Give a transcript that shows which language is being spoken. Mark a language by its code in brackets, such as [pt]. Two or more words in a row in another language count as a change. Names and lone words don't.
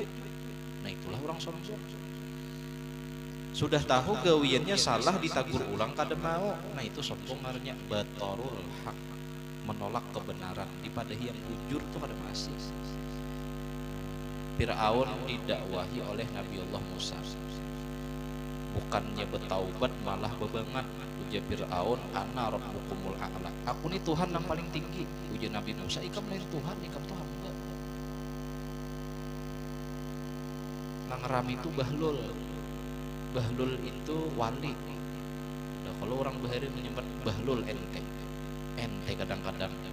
[bjn] Nah itulah orang sombong. Sudah tahu gawiannya salah, ditagur ulang kada mau. Nah itu sombong ngarannya [ar] بطر الحق, [bjn] menolak kebenaran. Dipadahi yang jujur tuh kada masih. Fir'aun didakwahi oleh Nabi Allah Musa, bukannya bertaubat malah bebangat. [ar] Ujar Fir'aun, أنا ربكم الأعلى, [bjn] aku nih Tuhan yang paling tinggi. Ujar Nabi Musa, ikam lain Tuhan, ikam tuh hamba. Nang rami itu bahlul. Bahlul itu wali. Nah, kalau orang bahari menyebut bahlul ente kadang-kadang.